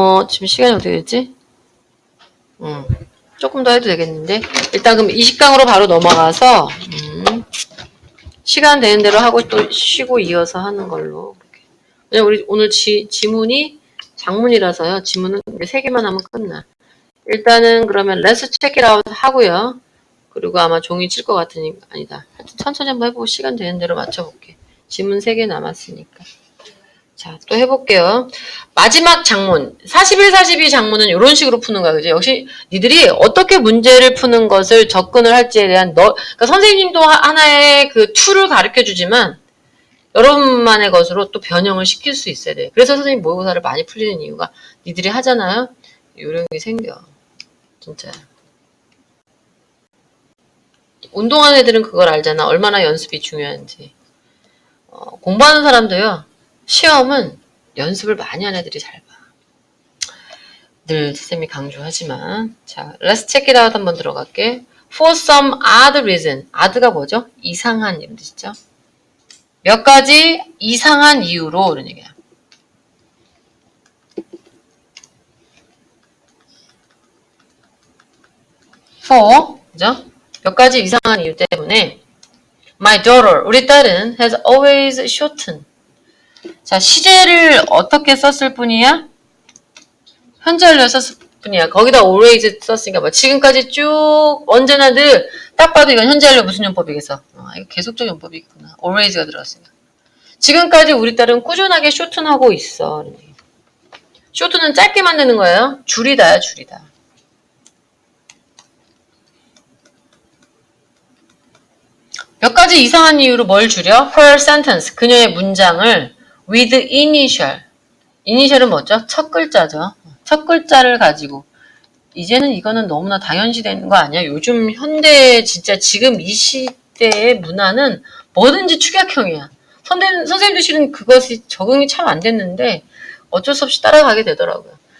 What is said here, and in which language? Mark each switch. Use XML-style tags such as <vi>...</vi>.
<ko>지금 시간이 어떻게 됐지? 조금 더 해도 되겠는데 일단 그럼 20강으로 바로 넘어가서 시간 되는 대로 하고 또 쉬고 이어서 하는 걸로. 왜냐면 우리 오늘 지문이 장문이라서요. 지문은 3개만 하면 끝나. 일단은 그러면</ko> <en>let's check it out</en> <ko>하고요. 그리고 아마 종이 칠 것 같으니까 아니다. 천천히 한번 해보고 시간 되는 대로 맞춰볼게. 지문 3개 남았으니까. 자, 또 해볼게요. 마지막 장문. 41, 42 장문은 이런 식으로 푸는 거야. 그죠? 역시 니들이 어떻게 문제를 푸는 것을 접근을 할지에 대한 그러니까 선생님도 하나의 그 툴을 가르쳐 주지만 여러분만의 것으로 또 변형을 시킬 수 있어야 돼. 그래서 선생님 모의고사를 많이 풀리는 이유가 니들이 하잖아요. 요령이 생겨. 진짜. 운동하는 애들은 그걸 알잖아. 얼마나 연습이 중요한지. 공부하는 사람도요. 시험은 연습을 많이 하는 애들이 잘 봐. 늘 쌤이 강조하지만. 자,</ko> <en>let's check it out</en> <ko>한번 들어갈게.</ko> <en>For some odd reason.</en> <ko>odd가 뭐죠? 이상한 이런 뜻이죠. 몇 가지 이상한 이유로 이런 얘기야. For, 그죠? 몇 가지 이상한 이유 때문에</ko> <en>my daughter,</en> <ko>우리 딸은</ko> <en>has always shortened.</en> <ko>자, 시제를 어떻게 썼을 뿐이야? 현재 완료 썼을 뿐이야. 거기다 always 썼으니까 뭐 지금까지 쭉 언제나 늘 딱 봐도 이건 현재 완료 무슨 용법이겠어? 이거 계속적 용법이겠구나. always가 들어갔으니까. 지금까지 우리 딸은 꾸준하게 shorten하고 있어. shorten은 짧게 만드는 거예요. 줄이다야, 줄이다. 몇 가지 이상한 이유로 뭘 줄여?</ko> <en>Her sentence,</en> <ko>그녀의 문장을</ko> <en>with initial.</en> <ko>initial은 뭐죠? 첫 글자죠. 첫 글자를 가지고. 이제는 이거는 너무나 당연시되는 거 아니야? 요즘 현대 진짜 지금 이 시대의 문화는 뭐든지 축약형이야. 선생님도 실은 그것이 적응이 참 안 됐는데 어쩔 수 없이 따라가게 되더라고요.</ko>